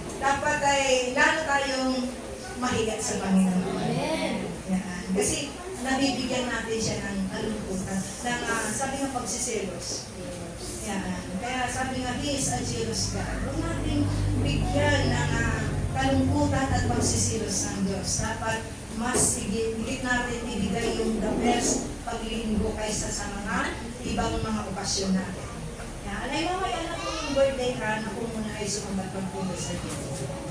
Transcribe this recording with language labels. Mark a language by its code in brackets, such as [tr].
[tl] Dapat ay lalo tayong mahigat sa Panginoon. Yan. Kasi nabibigyan natin siya ng kalungkutan, sabi nga pagsiselos. Yan. Kaya sabi nga, [en] He is a jealous God. [tl] Huwag natin bigyan ng kalungkutan at pagsiselos ng Diyos. Dapat mas higit natin ibigay yung the best paglinggo kaysa sa mga ibang mga okasyon natin. Yan. Ay, mamaya na kung yung birthday ka, na kung muna ay sumabat ng puno sa Diyos.